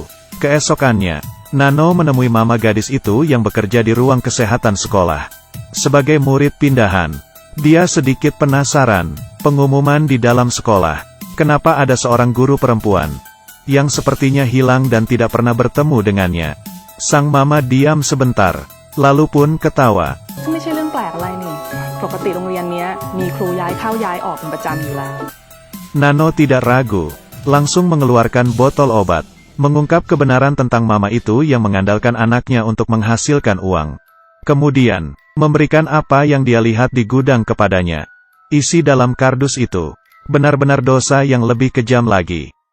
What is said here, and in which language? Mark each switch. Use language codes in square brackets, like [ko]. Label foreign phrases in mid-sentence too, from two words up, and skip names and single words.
[id] Keesokannya, Nano menemui mama gadis itu yang bekerja di ruang kesehatan sekolah. Sebagai murid pindahan, dia sedikit penasaran. Pengumuman di dalam sekolah. Kenapa ada seorang guru perempuan yang sepertinya hilang dan tidak pernah bertemu dengannya? Sang mama diam sebentar, lalu pun ketawa. [th] ไม่ใช่เรื่องแปลกอะไรนี่ปกติโรงเรียนเนี้ยมีครูย้ายเข้าย้ายออกเป็นประจำอยู่แล้ว [id] Nano tidak ragu, langsung mengeluarkan botol obat. Mengungkap kebenaran tentang mama itu yang mengandalkan anaknya untuk menghasilkan uang. Kemudian, memberikan apa yang dia lihat di gudang kepadanya. Isi dalam kardus itu, benar-benar dosa yang lebih kejam lagi.